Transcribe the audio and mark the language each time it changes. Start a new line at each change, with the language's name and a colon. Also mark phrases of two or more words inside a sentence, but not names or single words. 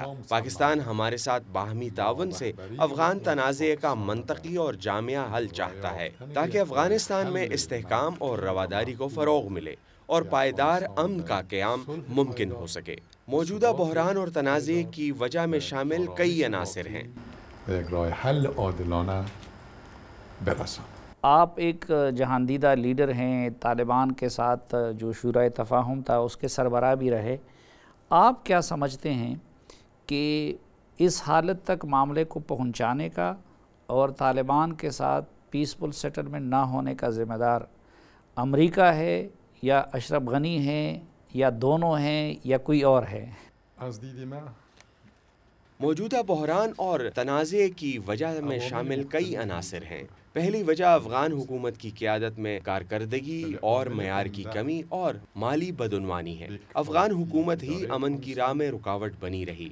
Urdu: پاکستان ہمارے ساتھ باہمی تعاون سے افغان تنازع کا منطقی اور جامع حل چاہتا ہے، تاکہ افغانستان میں استحکام اور رواداری کو فروغ ملے اور پائیدار امن کا قیام ممکن ہو سکے۔ موجودہ بحران اور تنازع کی وجہ میں شامل کئی عناصر ہیں۔
Persian: یک راه حل عادلانه برساند.
Urdu: آپ ایک جہاندیدہ لیڈر ہیں، طالبان کے ساتھ جو شورائے تفاہم تھا اس کے سربراہ بھی رہے۔ آپ کیا سمجھتے ہیں کہ اس حالت تک معاملے کو پہنچانے کا اور طالبان کے ساتھ
English: peaceful settlement
Urdu: نہ ہونے کا ذمہ دار امریکہ ہے، یا اشرف غنی ہیں، یا دونوں ہیں، یا کوئی اور ہے؟
Persian: از دید من
Urdu: موجودہ بحران اور تنازع کی وجہ میں شامل کئی عناصر ہیں۔ پہلی وجہ افغان حکومت کی قیادت میں کارکردگی اور معیار کی کمی اور مالی بدعنوانی ہے۔ افغان حکومت ہی امن کی راہ میں رکاوٹ بنی رہی۔